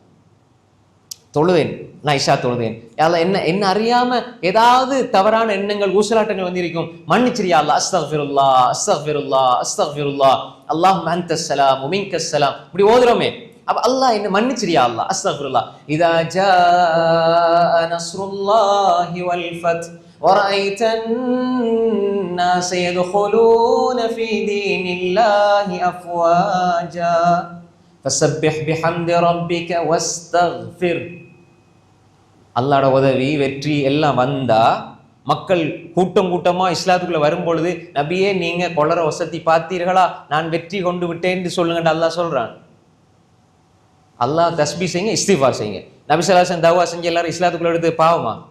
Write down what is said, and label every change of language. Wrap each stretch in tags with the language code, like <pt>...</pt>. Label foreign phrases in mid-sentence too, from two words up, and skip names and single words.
<ta>தொழுவேன், நான் இஷா தொழுவேன், யாரெல்லாம் என்ன அறியாம ஏதாவது தவறான எண்ணங்கள் ஊசலாட்டங்கள் வந்திருக்கும், மன்னிச்சிரு</ta> <ar>يا الله. أستغفر الله أستغفر الله أستغفر الله اللهم أنت السلام ومنك السلام.</ar> <ta>இப்படி ஓதுறோமே, அப்ப அல்லாஹ் என்ன மன்னிச்சிரு</ta> <ar>يا الله. أستغفر الله. إذا جاء نصر الله والفتح ورأيت الناس يدخلون في دين الله أفواجا فسبح بحمد ربك واستغفر.</ar> <ta>அல்லாஹ்வோட உதவி, வெற்றி எல்லாம் வந்தா, மக்கள் கூட்டம் கூட்டமா இஸ்லாத்துக்குள்ள வரும்பொழுது, நபியே நீங்க கொளற வசதி பார்த்தீர்களா, நான் வெற்றி கொண்டு விட்டேன்னு சொல்லுங்க அல்லாஹ் சொல்றான். அல்லாஹ் தஸ்பீ செய்யுங்க, இஸ்திக்ஃபார் செய்யுங்க. நபி</ta> <ar>صلى الله عليه وسلم</ar> <ta>தவா செஞ்சு எல்லாரும் இஸ்லாத்துக்குள்ள எடுத்து பாவமா?</ta>